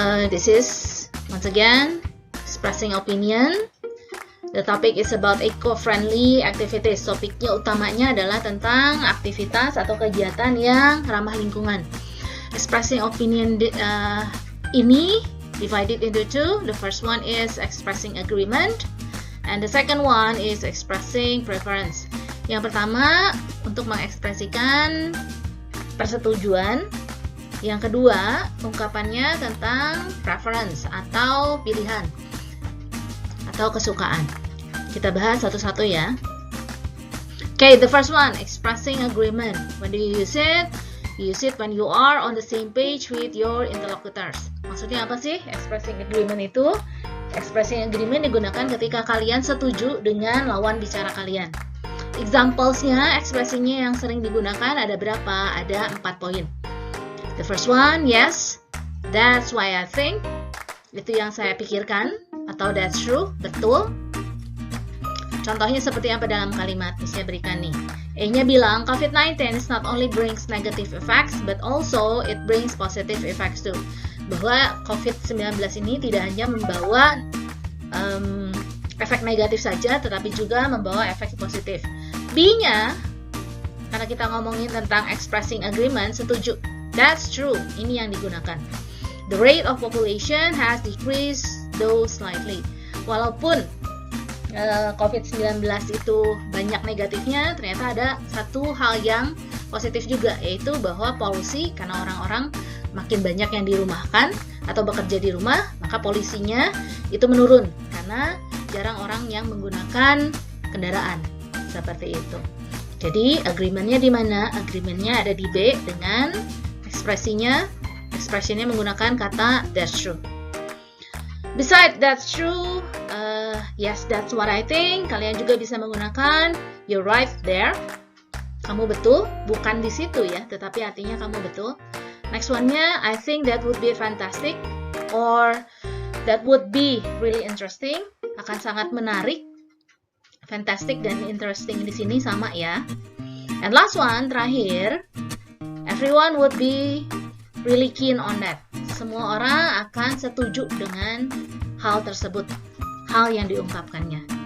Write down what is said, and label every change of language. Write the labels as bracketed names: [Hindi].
[English] This is once again expressing opinion. The topic is about eco-friendly activities. [Indonesian] Topiknya utamanya adalah tentang aktivitas atau kegiatan yang ramah lingkungan. [English] Expressing opinion [Indonesian] ini [English] divided into two. The first one is expressing agreement, and the second one is expressing preference. [Indonesian] Yang pertama untuk mengekspresikan persetujuan. Yang kedua, ungkapannya tentang preference atau pilihan atau kesukaan. Kita bahas satu-satu ya. [English] Okay, the first one, expressing agreement. When do you use it? You use it when you are on the same page with your interlocutors. [Indonesian] Maksudnya apa sih expressing agreement itu? Expressing agreement digunakan ketika kalian setuju dengan lawan bicara kalian. Examples-nya, ekspresinya yang sering digunakan ada berapa? Ada 4 poin. [English] The first one, yes, that's why I think. [Indonesian] Itu yang saya pikirkan, atau [English] that's true, [Indonesian] betul. Contohnya seperti apa dalam kalimat yang saya berikan nih. A-nya bilang, [English] COVID-19 is not only brings negative effects, but also it brings positive effects too. [Indonesian] Bahwa COVID-19 ini tidak hanya membawa efek negatif saja, tetapi juga membawa efek positif. B-nya, karena kita ngomongin tentang expressing agreement, setuju. [English] That's true, [Indonesian] ini yang digunakan. [English] The rate of population has decreased though slightly. [Indonesian] Walaupun COVID-19 itu banyak negatifnya, ternyata ada satu hal yang positif juga, yaitu bahwa polusi, karena orang-orang makin banyak yang dirumahkan atau bekerja di rumah, maka polusinya itu menurun, karena jarang orang yang menggunakan kendaraan, seperti itu. Jadi agreement-nya di mana? Agreement-nya ada di B dengan ekspresinya menggunakan kata [English] that's true. Besides that's true, yes, that's what I think. [Indonesian] Kalian juga bisa menggunakan [English] you're right there. [Indonesian] Kamu betul, bukan di situ ya, tetapi artinya kamu betul. [English] Next one-nya, I think that would be fantastic, or that would be really interesting. [Indonesian] Akan sangat menarik. Fantastic dan interesting di sini sama ya. [English] And last one, [Indonesian] terakhir, [English] everyone would be really keen on that. [Indonesian] Semua orang akan setuju dengan hal tersebut, hal yang diungkapkannya.